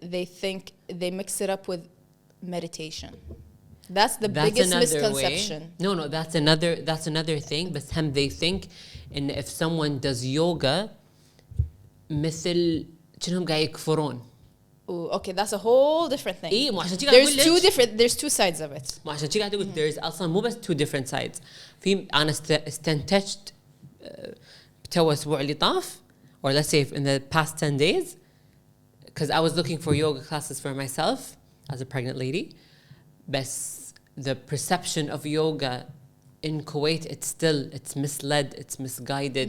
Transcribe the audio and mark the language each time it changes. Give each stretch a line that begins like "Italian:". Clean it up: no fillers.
English: They think they mix it up with meditation. That's the biggest misconception. Way. No, that's another thing. But they think and if someone does yoga
Arabic: مثل كأنهم قاعد يكفرون.
English: Okay, that's a whole different thing. There's two sides of it.
Arabic: عشان كذا قاعد أقول
English: there's
Arabic: أصلاً مو بس
English: 2 different sides.
Arabic: في أنا استنتجت تو أسبوع اللي طاف
English: or let's say in the past 10 days because I was looking for yoga classes for myself as a pregnant lady. But the perception of yoga in Kuwait, it's misled, it's misguided.